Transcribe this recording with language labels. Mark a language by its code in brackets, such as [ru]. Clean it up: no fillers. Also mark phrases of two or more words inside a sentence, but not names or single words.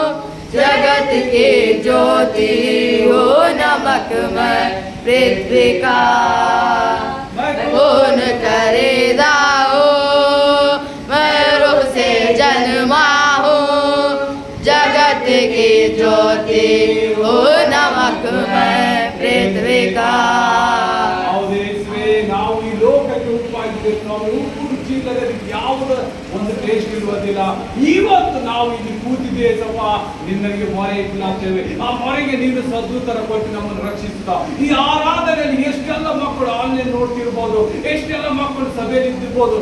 [hi] जगत की ज्योति हो नमक मैं पृथ्वी का। मैं कौन खरीदा हूँ, मैं रूह से जन्मा हूँ। जगत की ज्योति हो नमक मैं पृथ्वी का। [kn] ನಾವು ಈ ಲೋಕಕ್ಕೆ ಉಪ್ಪಾಗಿದ್ದೇವೆ. ನಾವು ಉಪ್ಪು ರುಚಿ ಇಲ್ಲದೆ ಯಾವುದ ಒಂದು ಟೇಸ್ಟ್ ಇರುವುದಿಲ್ಲ. ಇವತ್ತು ನಾವು ಇಲ್ಲಿ ಕೂತಿದ್ದೇವೆ ಸಮ, ನಿನ್ನಗೆ ಮೊರೆ ಇಟ್ಲಾಗ್ತೇವೆ. ಆ ಮೊರೆಗೆ ನೀನು ಸದ್ದುತ್ತರ ಕೊಟ್ಟು ನಮ್ಮನ್ನು ರಕ್ಷಿಸುತ್ತಾ. ಈ ಆರಾಧನೆಯಲ್ಲಿ ಎಷ್ಟೆಲ್ಲ ಮಕ್ಕಳು ಆನ್ಲೈನ್ ನೋಡ್ತಿರ್ಬೋದು, ಎಷ್ಟೆಲ್ಲ ಮಕ್ಕಳು ಸಭೆಯಲ್ಲಿ ಇದ್ದಿರ್ಬೋದು.